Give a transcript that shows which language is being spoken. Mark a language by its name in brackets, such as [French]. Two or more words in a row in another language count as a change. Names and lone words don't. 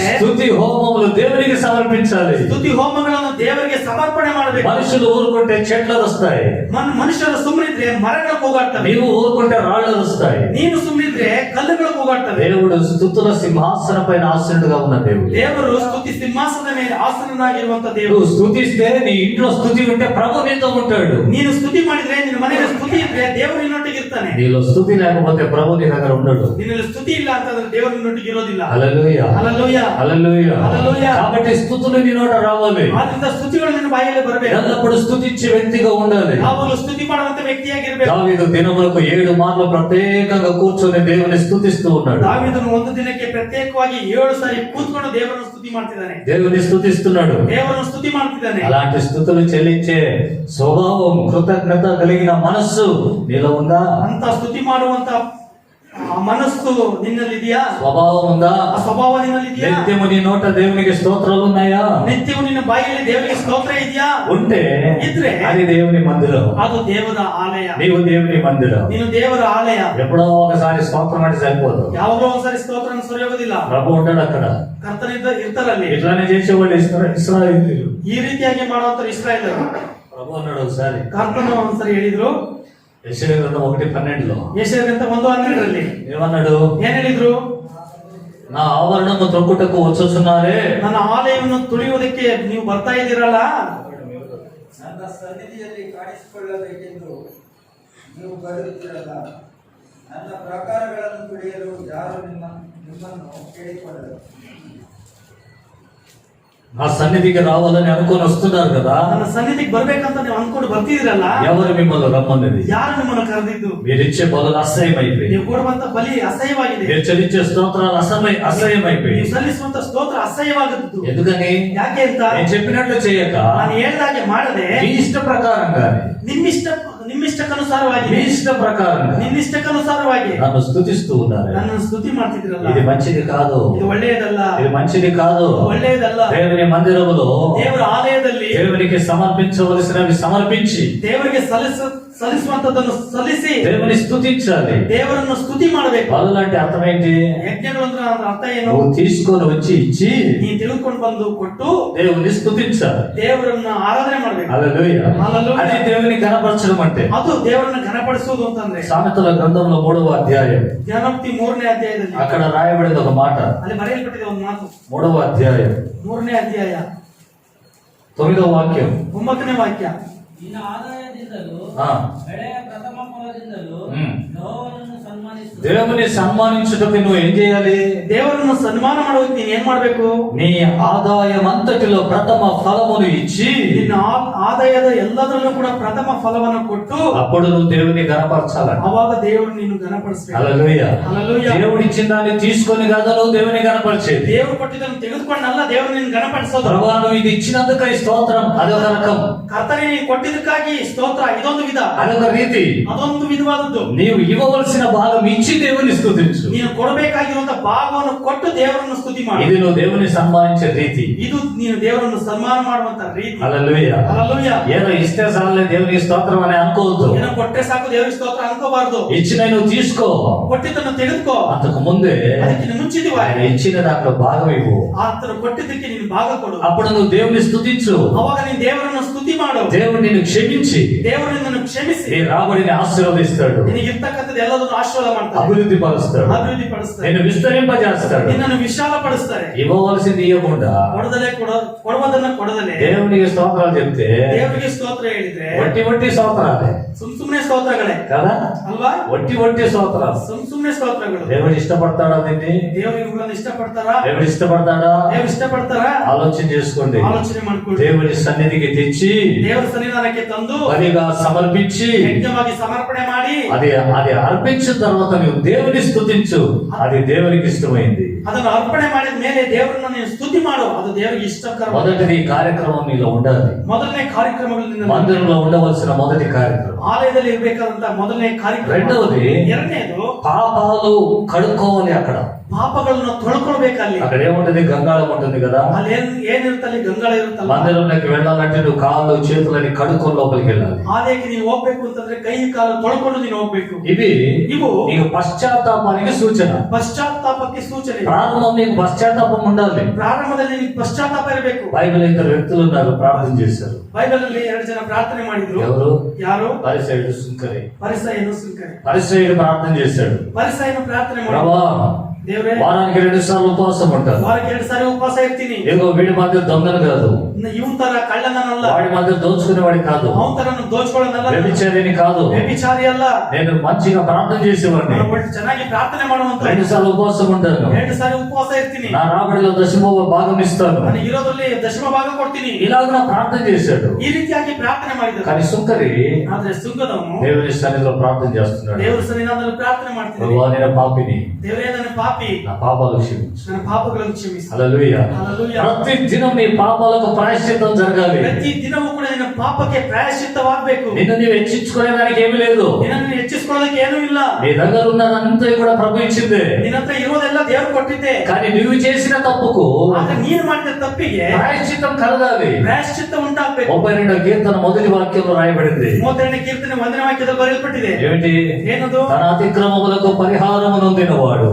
[Telugu] స్తుతి హోమములు దేవునికి సమర్పించాలి. [Kannada] ಸ್ತುತಿ ಹೋಮಗಳನ್ನು ದೇವರಿಗೆ ಸಮರ್ಪಣೆ ಮಾಡಬೇಕು. [Telugu] మనుషులు ఊరుకుంటే చెట్లు వస్తాయి, [Kannada] ಮನುಷ್ಯರು ಸುಮ್ಮನಿದ್ರೆ ಮರಗಳು ಕೂಗಾಡ್ತವೆ, [Telugu] నీవు ఊరుకుంటే రాళ్ళు వస్తాయి. [Kannada] ನೀನು ಸುಮ್ಮನಿದ್ರೆ ಕಲ್ಲುಗಳು ಕೂಗಾಡ್ತವೆ. [Telugu] దేవుడు స్తుతుల సింహాసనం పైన ఆసీనుడుగా ఉన్న దేవుడు. [Kannada] ದೇವರು ಸ್ತುತಿ ಸಿಂಹಾಸನದ ಮೇಲೆ ಆಸೀನನಾಗಿರುವಂತ [Telugu] నువ్వు [Kannada] ದೇವರು. [Telugu] స్తుతిస్తే నీ ఇంట్లో స్తుతి ఉంటే ప్రభు నీతో ఉంటాడు. [Kannada] ನೀನು ಸ್ತುತಿ ಮಾಡಿದ್ರೆ ನಿನ್ನ ಮನೆಗೆ ಸ್ತುತಿ ಇದ್ರೆ ದೇವರು ನಿನ್ನೊಟ್ಟಿಗೆ ಇರ್ತಾನೆ. [Telugu] నీలో స్తుతి లేకపోతే ప్రభు నీ దగ్గర ఉండడు. [Kannada] ನಿನ್ನಲ್ಲಿ ಸ್ತುತಿ ಇಲ್ಲ ಅಂತಂದ್ರೆ ದೇವರು ನಿನ್ನೊಟ್ಟಿಗೆ ಇರೋದಿಲ್ಲ. [Telugu] హల్లెలూయా. [Kannada] ಹల్లೆಲೂಯಾ. [Telugu] హల్లెలూయా. హల్లెలూయా. కాబట్టి స్తుతులు నీ నోట రావాలి. [Kannada] ಆದ್ರಿಂದ ಸ್ತುತಿಗಳು ನಿನ್ನ ಬಾಯಲ್ಲಿ ಬರಬೇಕು. [Telugu] ఎల్లప్పుడూ స్తుతించే వ్యక్తిగా ఉండాలి. [Kannada] ಯಾವಾಗಲೂ ಸ್ತುತಿ ಮಾಡುವಂತ ವ್ಯಕ್ತಿಯಾಗಿರ್ಬೇಕು. [Telugu] దావీదు దినములకు 7 మార్లు ప్రత్యేకంగా కూర్చొని దేవుని స్తుతిస్తూ ఉన్నాడు. [Kannada] ದಾವೀದನು ಒಂದು ದಿನಕ್ಕೆ ಪ್ರತ್ಯೇಕವಾಗಿ 7 ಸಾರಿ ಕೂತ್ಕೊಂಡು ದೇವರನ್ನು ಸ್ತುತಿ ಮಾಡ್ತಿದ್ದಾನೆ. [Telugu] దేవుని స్తుతిస్తున్నాడు. [Kannada] ದೇವರನ್ನು ಸ್ತುತಿ ಮಾಡ್ತಿದ್ದಾನೆ. [Telugu] అలాంటి స్థుతులు చెల్లించే స్వభావం, కృతజ్ఞత కలిగిన మనస్సు నీలో ఉందా? [Kannada] ಅಂತ ಸ್ತುತಿ ಮಾಡುವಂತ ಆ ಮನಸ್ಸು ನಿನ್ನಲ್ಲಿದೆಯಾ? [Telugu] స్వభావం ఉందా? [Kannada] ಆ ಸ್ವಭಾವ ನಿನ್ನಲ್ಲಿದೆಯಾ? [Telugu] నిత్యము నీ నోట దేవునికి స్తోత్రాలు ఉన్నాయా? [Kannada] ನಿತ್ಯವೂ ನಿನ್ನ ಬಾಯಲ್ಲಿ ದೇವರಿಗೆ ಸ್ತೋತ್ರ ಇದೆಯಾ? [Telugu] ఉంటే [Kannada] ఇద్రే [Telugu] అది దేవుని మందిరం, [Kannada] ಅದು ದೇವರ ಆಲಯ. [Telugu] నీవు దేవుని మందిరం. [Kannada] ನೀನು ದೇವರ ಆಲಯ. [Telugu] ఎప్పుడో ఒకసారి స్తోత్రం అంటే సరిపోదు. [Kannada] ಯಾವಾಗಲೋ ಒಂದ್ಸರಿ ಸ್ತೋತ್ರ ಸರಿಯೋಗೋದಿಲ್ಲ. [Telugu] ప్రభు ఉంటాడు అక్కడ. [Kannada] ಕರ್ತನಿಂದ ಇರ್ತಾರಲ್ಲಿ. [Telugu] ఇట్లానే చేసేవాళ్ళు ఇశ్రాయేలీయులు. [Kannada] ಈ ರೀತಿಯಾಗಿ ಮಾಡುವಂತ ಇಸ್ರಾಯೇಲರು. [Telugu] ప్రభు అన్నాడు ఒకసారి, [Kannada] ಕರ್ತನು ಒಂದ್ಸರಿ ಹೇಳಿದ್ರು, [Telugu] యెషయా గ్రంథం 1:12లో [Kannada] ಯೆಶಾಯಗ್ರಂಥ 1:12 [Telugu] ఏమన్నాడు? [Kannada] ಏನ್ ಹೇಳಿದ್ರು? [Telugu] నా ఆవరణము త్రొక్కుటకు వచ్చుచున్నారే, [Kannada] ನನ್ನ ಆಲಯವನ್ನು ತುಳಿಯುವುದಕ್ಕೆ ನೀವು ಬರ್ತಾ ಇದ್ದೀರಲ್ಲ, ನನ್ನ ಸನ್ನಿಧಿಯಲ್ಲಿ ಕಾಣಿಸಿಕೊಳ್ಳಬೇಕೆಂದು ನೀವು ಬರುತ್ತೀರಲ್ಲ, ನನ್ನ ಪ್ರಕಾರಗಳನ್ನು ತುಳಿಯಲು ಯಾರು ನಿಮ್ಮನ್ನು ಕೇಳಿಕೊಳ್ಳರು. [Telugu] నా సన్నిధికి రావాలని అనుకొని వస్తున్నారు కదా, [Kannada] ನನ್ನ ಸನ್ನಿಧಿಗೆ ಬರ್ಬೇಕಂತ ನೀವು ಅನ್ಕೊಂಡು ಬರ್ತಿದ್ದೀರಲ್ಲ, [Telugu] ఎవరు మిమ్మల్ని రమ్మన్నది? [Kannada] ಯಾರು ನಿಮ್ಮನ್ನು ಕರೆದಿದ್ದು? [Telugu] మీరిచ్చే బలులు అసహ్యమైపోయి, [Kannada] ನೀವು ಕೊಡುವಂತ ಬಲಿ ಅಸಹ್ಯವಾಗಿದೆ. [Telugu] మీరు చెల్లించే స్తోత్రాలు అసహ్యమైపోయి. [Kannada] ನೀವು ಸಲ್ಲಿಸುವಂತ ಸ್ತೋತ್ರ ಅಸಹ್ಯವಾಗುತ್ತಿದ್ದು. [Telugu] ఎందుకని? [Kannada] ಯಾಕೆ ಅಂತ? [Telugu] నేను చెప్పినట్లు చేయక [Kannada] ನಾನು ಹೇಳಿದಾಗೆ ಮಾಡದೆ [Telugu] మీ ఇష్ట ప్రకారంగానే, [Kannada] ನಿಮ್ಮಿಷ್ಟಕ್ಕನುಸಾರವಾಗಿ, [Telugu] మీ ఇష్ట ప్రకారంగా [Kannada] ನಿನ್ನಿಷ್ಟಕ್ಕನುಸಾರವಾಗಿ [Telugu] నన్ను స్తుతిస్తూ ఉన్నారు. [Kannada] ನನ್ನನ್ನು ಸ್ತುತಿ ಮಾಡ್ತಿದ್ರಲ್ಲ, [Telugu] ఇది మంచిది కాదు, [Kannada] ಇದು ಒಳ್ಳೆಯದಲ್ಲ, [Telugu] ఇది మంచిది కాదు. [Kannada] ಒಳ್ಳೆಯದಲ್ಲ. [Telugu] దేవుని మందిరములో [Kannada] ದೇವರ ಆಲಯದಲ್ಲಿ [Telugu] దేవునికి సమర్పించవలసినవి సమర్పించి [Kannada] ದೇವರಿಗೆ ಸಲ್ಲಿಸುವಂತದನ್ನು ಸಲ್ಲಿಸಿ [Telugu] దేవుని స్తుతించాలి. [Kannada] ದೇವರನ್ನು ಸ್ತುತಿ ಮಾಡಬೇಕು. [Telugu] బలులు అంటే అర్థం ఏంటి? [Kannada] ಯಜ್ಞಗಳು ಅಂದ್ರೆ ಅದರ ಅರ್ಥ ಏನು? [Telugu] నువ్వు తీసుకొని వచ్చి ఇచ్చి [Kannada] ನೀ ತಿಳ್ಕೊಂಡು ಬಂದು ಕೊಟ್ಟು [Telugu] దేవుని స్తుతించాలి. [Kannada] ದೇವರನ್ನ ಆರಾಧನೆ ಮಾಡಬೇಕು. [Telugu] హల్లెలూయా. హల్లెలూయా. అది దేవుని కనపరచడం అంటే. [Kannada] ಅದು ದೇವರನ್ನ ಘನಪಡಿಸುವುದು ಅಂತಂದ್ರೆ [Telugu] సామెతల గ్రంథంలో 3వ అధ్యాయం, [Kannada] ಜ್ಞಾನೋಕ್ತಿ 3ನೇ ಅಧ್ಯಾಯದಲ್ಲಿ [Telugu] అక్కడ రాయబడింది ఒక మాట. [Kannada] ಅಲ್ಲಿ ಬರೆಯಲ್ಪಟ್ಟಿದೆ ಒಂದು ಮಾತು. [Telugu] 3వ అధ్యాయం [Kannada] 3ನೇ ಅಧ್ಯಾಯ [Telugu] 9వ వాక్యం. [Kannada] 9ನೇ ವಾಕ್ಯ. ನಿನ್ನ ಆದಾಯದಿಂದಲೂ ఆ, ಬೆಳೆಯ ಪ್ರಥಮ ಫಲದಿಂದಲೂ ಹ್ಮ್. ಯೆಹೋವನನ್ನು ಸನ್ಮಾನಿಸು. [Telugu] దేవుని సన్మానించుటకు నువ్వు ఏం చేయాలి? [Kannada] ದೇವರನ್ನು ಸನ್ಮಾನ ಮಾಡೋದಕ್ಕೆ ನೀನ್ ಏನ್ ಮಾಡ್ಬೇಕು? [Telugu] నీ ఆదాయం అంతటిలో ప్రథమ ఫలమును ఇచ్చి [Kannada] ನಿನ್ನ ಆದಾಯದ ಎಲ್ಲದರಲ್ಲೂ ಕೂಡ ಪ್ರಥಮ ಫಲವನ್ನು ಕೊಟ್ಟು [Telugu] అప్పుడు నువ్వు దేవుని గణపరచాలంట. [Kannada] ಅವಾಗ ದೇವರು ನೀನು ಘನಪಡಿಸ್ಬೇಕು. [Telugu] హల్లెలూయా. హల్లెలూయా. దేవుడు ఇచ్చిన దాన్ని తీసుకొని కదా నువ్వు దేవుని గణపరిచేది. [Kannada] ದೇವರು ಕೊಟ್ಟಿದ್ದನ್ನು ತೆಗೆದುಕೊಂಡಲ್ಲ ದೇವರು ನಿನ್ನ ಘನಪಡಿಸೋದು. [Telugu] ప్రభువా నువ్వు ఇది ఇచ్చినందుకై స్తోత్రం, అదొక రకం, [Kannada] ಕರ್ತನೇ ನೀನು ಕೊಟ್ಟಿದ್ದಕ್ಕಾಗಿ ಸ್ತೋತ್ರ, ಇದೊಂದು ವಿಧ, [Telugu] అదొక రీతి. [Kannada] ಅದೊಂದು ವಿಧವಾದದ್ದು. [Telugu] నీవు ఇవ్వవలసిన భాగం ఇచ్చి దేవుని స్తుతించు. [Kannada] ನೀನು ಕೊಡಬೇಕಾಗಿರುವಂತ ಭಾಗವನ್ನು ಕೊಟ್ಟು ದೇವರನ್ನು ಸ್ತುತಿ ಮಾಡು. [Telugu] ఇది నువ్వు దేవుని సన్మానించే రీతి. [Kannada] ಇದು ನೀನು ದೇವರನ್ನು ಸನ್ಮಾನ ಮಾಡುವಂತ ರೀತಿ. [Telugu] హల్లెలూయా. [Kannada] ಹల్లೆಲೂಯಾ. [Telugu] ఏదో ఇస్తే చాలే దేవునికి స్తోత్రం అని అనుకోవద్దు. [Kannada] ಏನೋ ಕೊಟ್ಟರೆ ಸಾಕು ದೇವರಿಗೆ ಸ್ತೋತ್ರ ಅನ್ಕೋಬಾರ್ದು. [Telugu] ఇచ్చిన నువ్వు తీసుకో, [Kannada] ಕೊಟ್ಟಿದ್ದನ್ನು ತೆಗೆದುಕೋ. [Telugu] అంతకు ముందే [Kannada] ಅದಕ್ಕೆ ಮುಂಚಿತವಾಗಿ [Telugu] ఆయన ఇచ్చిన దాంట్లో భాగం ఇవ్వు. [Kannada] ಆತನು ಕೊಟ್ಟಿದ್ದಕ್ಕೆ ನೀನು ಭಾಗ ಕೊಡು. [Telugu] అప్పుడు నువ్వు దేవుని స్తుతించు. [Kannada] ಅವಾಗ ನೀನು ದೇವರನ್ನು ಸ್ತುತಿ ಮಾಡು. [Telugu] దేవుడు నిన్ను క్షమించి [Kannada] ದೇವರು ನಿನ್ನನ್ನು ಕ್ಷಮಿಸಿ [Telugu] నీ రాబడిని ఆశీర్వదిస్తాడు, [Kannada] ನಿನಗಿರ್ತಕ್ಕಂಥದ್ದು ಎಲ್ಲದನ್ನು ಆಶೀರ್ವಾದ ಮಾಡ್ತಾರೆ, [Telugu] అభివృద్ధి పరుస్తాడు, [Kannada] ಅಭಿವೃದ್ಧಿ ಪಡಿಸ್ತಾರೆ, [Telugu] నేను విస్తరింపజేస్తాడు. [Kannada] ನಿನ್ನನ್ನು ವಿಶಾಲ ಪಡಿಸ್ತಾರೆ. [Telugu] ఇవ్వవలసింది ఇవ్వకుండా [Kannada] ಕೊಡುವುದನ್ನ ಕೊಡದಲೆ [Telugu] దేవునికి స్తోత్రాలు చెప్తే [Kannada] ದೇವರಿಗೆ ಸ್ತೋತ್ರ ಹೇಳಿದ್ರೆ [Telugu] వట్టి వట్టి స్తోత్రాలే [Kannada] ಸುಮ್ನೆ ಸ್ತೋತ್ರಗಳೇ [Telugu] కదా, [Kannada] ಅಲ್ವಾ? [Telugu] వట్టి స్తోత్రాలు. [Kannada] ಸುಮ್ನೆ ಸ್ತೋತ್ರಗಳು. [Telugu] దేవుడు ఇష్టపడతాడా దీన్ని? [Kannada] ದೇವರು ಇವುಗಳನ್ನು ಇಷ್ಟಪಡ್ತಾರಾ? [Telugu] దేవుడు ఇష్టపడతాడా? [Kannada] ದೇವರು ಇಷ್ಟಪಡ್ತಾರಾ? [Telugu] ఆలోచన చేసుకోండి. [Kannada] ಆಲೋಚನೆ ಮಾಡ್ಕೊಳ್ಳಿ. [Telugu] దేవుని సన్నిధికి తెచ్చి [Kannada] ದೇವರ ಸನ್ನಿಧಾನ బలిదాನಕ್ಕೆ ತಂದು [Telugu] బలిగా సమర్పించి [Kannada] ಯಜ್ಞವಾಗಿ ಸಮರ್ಪಣೆ ಮಾಡಿ [Telugu] అది అది అర్పించిన తర్వాత నువ్వు దేవుని స్తుతించు, అది దేవునికి ఇష్టమైంది. [Kannada] ಅದನ್ನು ಅರ್ಪಣೆ ಮಾಡಿದ ಮೇಲೆ ದೇವರನ್ನು ನೀನು ಸ್ತುತಿ ಮಾಡು, ಅದು ದೇವರಿಗೆ ಇಷ್ಟಕರ. [Telugu] మొదటిది ఈ కార్యక్రమం నీలో ఉండాలి. [Kannada] ಮೊದಲನೇ ಕಾರ್ಯಕ್ರಮಗಳು ನಿನ್ನ [Telugu] మందిరంలో ఉండవలసిన మొదటి కార్యక్రమం. [Kannada] ಆಲಯದಲ್ಲಿ ಇರಬೇಕಾದಂತ ಮೊದಲನೇ ಕಾರ್ಯಕ್ರಮ. [Telugu] రెండవది [Kannada] ಎರಡನೇದು [Telugu] పాపాలు కడుక్కోవాలి. అక్కడ [Kannada] ಪಾಪಗಳನ್ನು ತೊಳ್ಕೊಳ್ಬೇಕಲ್ಲಿ. [Telugu] అక్కడ ఏముంటది? గంగాళం ఉంటుంది కదా. [Kannada] ಅಲ್ಲಿ ಏನಿರುತ್ತಲ್ಲಿ ಗಂಗಾಳ ಇರುತ್ತಲ್ಲ. [Telugu] మందిరంలోకి వెళ్ళాలంటే నువ్వు కాళ్ళు చేతులని కడుక్కొని లోపలికి వెళ్ళాలి. [Kannada] ಆಲಯಕ್ಕೆ ನೀನು ಹೋಗ್ಬೇಕು ಅಂತಂದ್ರೆ ಕೈ ಕಾಲು ತೊಳ್ಕೊಂಡು ನೀನು ಹೋಗ್ಬೇಕು. [Telugu] ఇವು నీకు పశ్చాత్తాపానికి సూచన, [Kannada] ಪಶ್ಚಾತ್ತಾಪಕ್ಕೆ ಸೂಚನೆ. [Telugu] ప్రారంభం నీకు పశ్చాత్తాపం ఉండాలి. [Kannada] ಪ್ರಾರಂಭದಲ್ಲಿ నీకు పశ్చాತ್ತಾಪ ಇರಬೇಕು. [Telugu] బైబిల్ ఇద్దరు వ్యక్తులు ఉన్నారు, ప్రార్థన చేశారు. [Kannada] ಬೈಬಲ್ ಅಲ್ಲಿ 2 ಜನ ಪ್ರಾರ್ಥನೆ ಮಾಡಿದ್ರು. [Telugu] ఎవరు? [Kannada] ಯಾರು? [Telugu] పరిసయ్యుడు, సుంకరి. [Kannada] ಪರಿಸಯನು ಸುಂಕರಿ. [Telugu] పరిసయ్యుడు ప్రార్థన చేశాడు. [Kannada] ಪರಿಸಯನು ಪ್ರಾರ್ಥನೆ ಮಾಡಿ, [Telugu] ప్రభా [Kannada] ದೇವರೇ [Telugu] వారానికి 2 సార్లు ఉపవాసం ఉంటారు. [Kannada] ವಾರಕ್ಕೆ 2 ಸಾರಿ ಉಪವಾಸ ಇರ್ತೀನಿ. [Telugu] ఏదో వీడి మధ్య దొంగను కాదు, [Kannada] ಇವನ್ ತರ కಳ್ಳనಲ್ಲ, [Telugu] వాడి మధ్య దోచుకునేవాడి కాదు, [Kannada] ಅವನ್ ತರ ದೋಚ್ಕೊಳ್ಳೋನಲ್ಲ, [Telugu] వ్యభిచారిని కాదు, [Kannada] ವ್ಯಭಿಚಾರಿ ಅಲ್ಲ. [Telugu] నేను మంచిగా ప్రార్థన చేసేవాడిని. [Kannada] ನಾನು ಒಟ್ಟು ಚೆನ್ನಾಗಿ ಪ್ರಾರ್ಥನೆ ಮಾಡುವಂತ [Telugu] 2 సార్లు ఉపవాసం ఉంటాను. [Kannada] 2 ಸಾರಿ ಉಪವಾಸ ಇರ್ತೀನಿ. [Telugu] నా రాబడిలో దశమ భాగం ఇస్తాను. [Kannada] ನಾನು ಇರೋದ್ರಲ್ಲಿ ದಶಮ ಭಾಗ ಕೊಡ್ತೀನಿ. [Telugu] ఇలాగ ప్రార్థన చేశాడు. [Kannada] ಈ ರೀತಿಯಾಗಿ ಪ್ರಾರ್ಥನೆ ಮಾಡಿದ್ರು. [Telugu] కానీ సుంకరి [Kannada] ಆದ್ರೆ ಸುಂಕದವನು [Telugu] దేవుని సన్నిధిలో ప్రార్థన చేస్తున్నాడు. [Kannada] ದೇವರ ಸನ್ನಿಧಾನದಲ್ಲಿ ಪ್ರಾರ್ಥನೆ ಮಾಡ್ತೀನಿ. [Telugu] ప్రభువా నేను పాపిని, [Kannada] ದೇವರೇ ನನ್ನ ಪಾಪಿ, [Telugu] నా పాపాలు క్షమించు. [Kannada] ನನ್ನ ಪಾಪಗಳನ್ನು ಕ್ಷಮಿಸು. [Telugu] హల్లెలూయా. హల్లెలూయా. ప్రతి దినం నీ పాపాలకు ప్రాయశ్చిత్తం జరగాలి. [Kannada] ಪ್ರತಿ ದಿನವೂ ಕೂಡ ನಿನ್ನ ಪಾಪಕ್ಕೆ ಪ್ರಾಯಶ್ಚಿತ್ತವಾಗಬೇಕು. [Telugu] నిన్ను నీవు హెచ్చించుకునే దానికి ఏమీ లేదు. [Kannada] ನಿನ್ನನ್ನು ಹೆಚ್ಚಿಸಿಕೊಳ್ಳೋದಕ್ಕೆ ಏನೂ ಇಲ್ಲ. [Telugu] నీ దగ్గర ఉన్నదంతా కూడా ప్రభు ఇచ్చిందే. [Kannada] ನಿನ್ನ ಹತ್ರ ಇರೋದೆಲ್ಲ ದೇವರು ಕೊಟ್ಟಿದ್ದೆ. [Telugu] కానీ నువ్వు చేసిన తప్పుకు [Kannada] ಆದ್ರೆ ನೀನು ಮಾಡಿದ ತಪ್ಪಿಗೆ [Telugu] ప్రాయశ్చిత్తం కలగాలి. [Kannada] ಪ್ರಾಯಶ್ಚಿತ್ತ ಉಂಟಾಗಬೇಕು. [Telugu] 32వ కీర్తన మొదటి వాక్యంలో రాయబడింది. [Kannada] 32ನೇ కీರ್ತನೆ 1ನೇ ವಾಕ್ಯದಲ್ಲಿ ಬರೆಯಲ್ಪಟ್ಟಿದೆ. [Telugu] ఏమిటి? [Kannada] ಏನದು? [Telugu] తన అతిక్రమములకు పరిహారము నొందినవాడు,